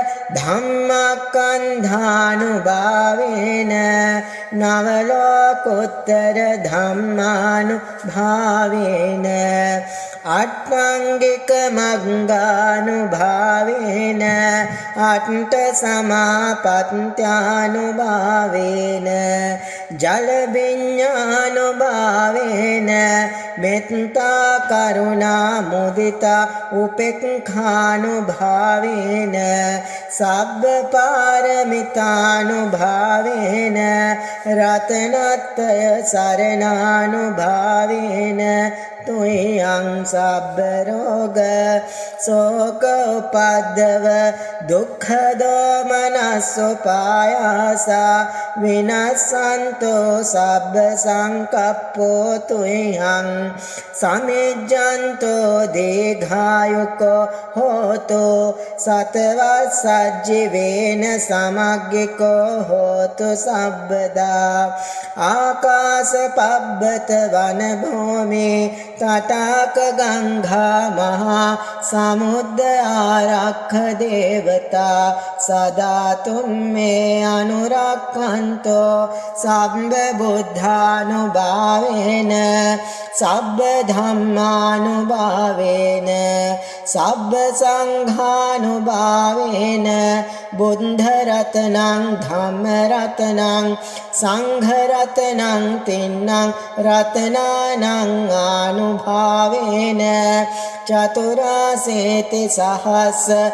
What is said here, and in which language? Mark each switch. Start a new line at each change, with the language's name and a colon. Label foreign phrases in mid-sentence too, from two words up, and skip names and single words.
Pali: धम्मस्कन्धानुभावेन नवलोकोत्तर धम्मानुभावेन अट्टाङ्गिकमङ्गानुभावेन अट्टसमापत्त्यानुभावेन जलविज्ञानुभावेन मेत्ता करुणा मुदिता उपेक्षानुभावेन सब्बपारमितानुभावेन रत्नत्रय शरणानुभावेन තුයං සබ්බ රෝග සෝක උපද්දව දුක්ඛ දෝමනස්සෝපායාසා විනස්සන්තෝ සබ්බ සංකප්පෝ තුයං සමිජ්ජන්තෝ දීඝායුකෝ හෝතෝ සතවස්සජ්ජිවේන සමග්ගිකෝ හෝතු සබ්බදා ආකාශ පබ්බත වන භූමි තටාක ගංගා මහා සමුද්ද ආරක්ඛ දේවතා සදා තුම්මේ අනුරක්ඛන්තෝ සම්බ බුද්ධානුභාවේන සබ්බ ධම්මානුභාවේන සබ්බ සංඝානුභාවේන බුද්ධ රතනං ධම්ම රතනං සංඝ රතනං තින්නං රතනානං ආනුභාවේන චතුරාසේති සහස්ස